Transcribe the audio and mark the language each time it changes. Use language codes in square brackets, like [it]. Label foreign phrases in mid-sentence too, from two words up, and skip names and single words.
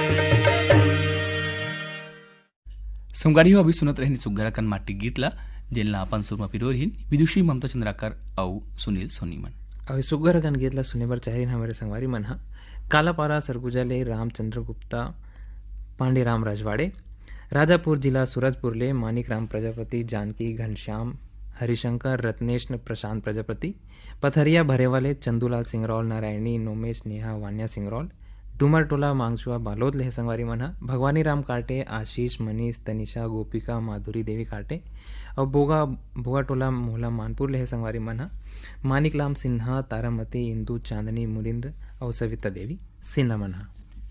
[hne] संगारी हो अभी सुनत रहनी सुग्गराकन माटी गीतला जेलना आपण सुरमा पिरोरहीन विदुषी ममता चंद्राकर औ सुनील सोनीमन। अभी सुग्घर गन गीतला सुने बर चाहिए हमारे संगवारी मन हा कालापारा सरगुजा ले रामचंद्र गुप्ता पांडेराम राजवाड़े, राजापुर जिला सूरजपुर ले मानिक राम प्रजापति, जानकी घनश्याम हरिशंकर रत्नेश प्रशांत प्रजापति, पथरिया भरेवाले चंदूलाल सिंगरौल, नारायणी नोमेश नेहा वान्या सिंगरौल, टूमर टोला मांगचुआ बालोद ले संगवारी मन ह भगवानी राम काटे, आशीष, मनीष, तनिषा, गोपिका, माधुरी देवी काटे और बोगा टोला मोहला मानपुर ले संगवारी मन ह मानिक लाम सिन्हा, तारामती, इंदू, चांदनी, मुरिंद्र और सविता देवी सिन्हा मन ह।